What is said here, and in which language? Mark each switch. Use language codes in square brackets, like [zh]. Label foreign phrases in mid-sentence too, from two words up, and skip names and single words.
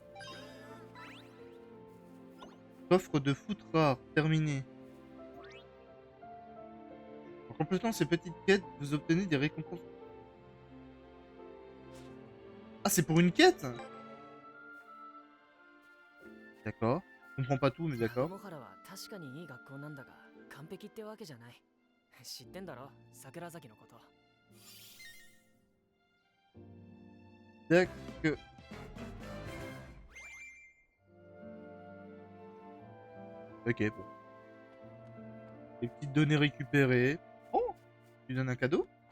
[fr] Coffre de foot rare, terminé. En complétant ces petites quêtes, vous obtenez des récompenses. Ah, c'est pour une quête? D'accord. Je comprends pas tout, mais 南 d'accord. [ja] 雲原は確かにいい学校なんだが完璧ってわけじゃない知ってんだろ桜崎のこと [fr] D'accord. Ok, bon. Les petites données récupérées. Oh, tu donnes un cadeau?